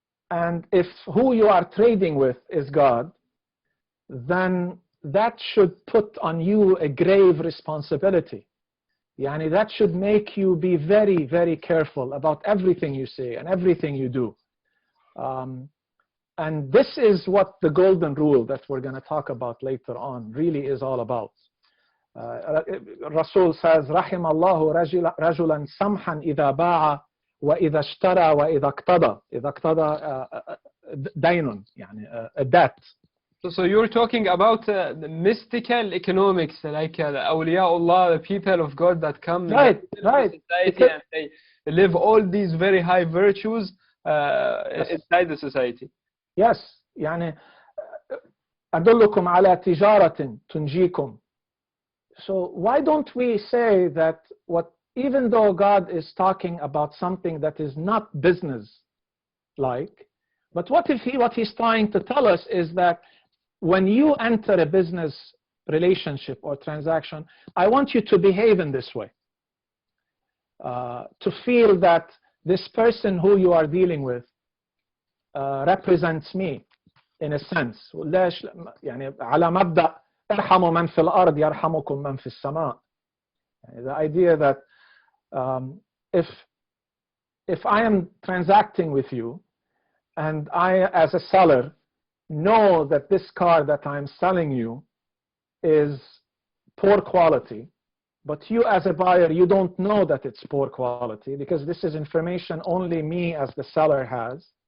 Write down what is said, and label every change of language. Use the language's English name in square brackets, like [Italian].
[English] And if who you are trading with is God, then that should put on you a grave responsibility. That should make you be very, very careful about everything you say and everything you do. And this is what the golden rule that we're going to talk about later on really is all about. Rasul says, [Arabic] رحم الله رجلا سمحا إذا باع وإذا اشترى وإذا اقتضى. إذا اقتضى دين, [English] a debt. So you're talking about the mystical economics, like awliyaullah, the people of God that come right. society and they live all these very high virtues inside the society. Yes. [Arabic] أدلكم على تجارة تنجيكم. [English] So why don't we say that even though God is talking about something that is not business-like, but what he's trying to tell us is that when you enter a business relationship or transaction, I want you to behave in this way. To feel that this person who you are dealing with represents me in a sense. [Arabic] على مبدأ ارحموا من في الأرض يرحمكم من في السماء. [English] The idea that if I am transacting with you and I, as a seller, know that this car that I'm selling you is poor quality, but you as a buyer, you don't know that it's poor quality because this is information only me as the seller has.